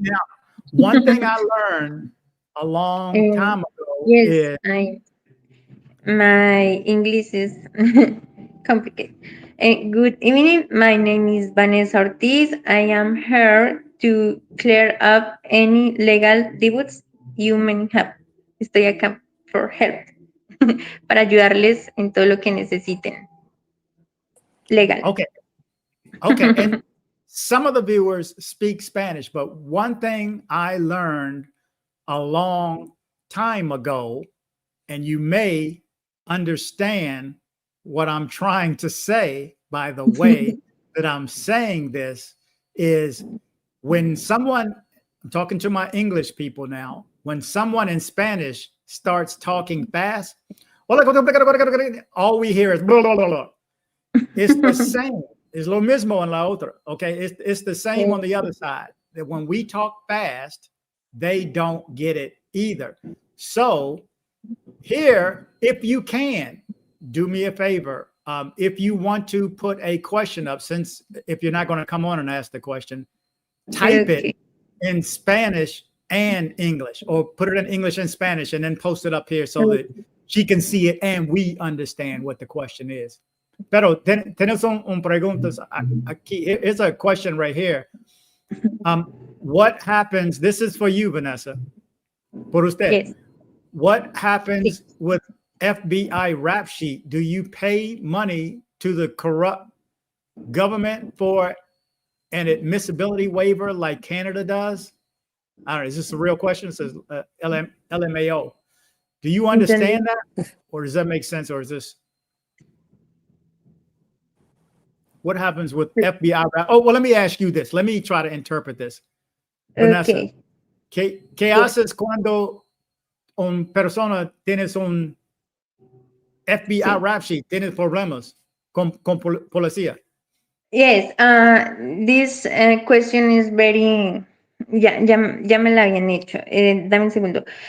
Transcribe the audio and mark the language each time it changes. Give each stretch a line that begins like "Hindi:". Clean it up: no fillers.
English: Now, one thing I learned a long time ago is my English is complicated. Good evening. My name is Vanessa Ortiz. I am here to clear up any legal disputes you may have.
Spanish: Estoy acá
English: for help,
Spanish: para ayudarles en todo lo que necesiten.
English: Legal. Okay. Okay. And some of the viewers speak Spanish, but one thing I learned a long time ago, and you may understand what I'm trying to say by the way that I'm saying this, is when someone, I'm talking to my English people now, when someone in Spanish starts talking fast, all we hear is blah, blah, blah, blah. It's the same.
Spanish: Es lo mismo en la otra.
English: Okay. It's the same on the other side, that when we talk fast, they don't get it either. So here, if you can, do me a favor. If you want to put a question up, since if you're not going to come on and ask the question, type it in Spanish and English, or put it in English and Spanish and then post it up here so that she can see it and we understand what the question is.
Spanish: Pero tenemos un preguntas aquí.
English: Here's a question right here. What happens? This is for you, Vanessa.
Spanish: Por usted.
English: Yes. What happens with FBI rap sheet? Do you pay money to the corrupt government for an admissibility waiver like Canada does? I don't know. Is this a real question? It says LMAO. Do you understand that? Or does that make sense? Or is this? What happens with FBI rap? Oh, well, let me ask you this. Let me try to interpret this.
Spanish: Vanessa, ¿qué haces cuando una persona tienes un FBI rap sheet, tienes problemas con policía?
English: Yes, this question is very,
Spanish: ya me la habían hecho. Dame un segundo.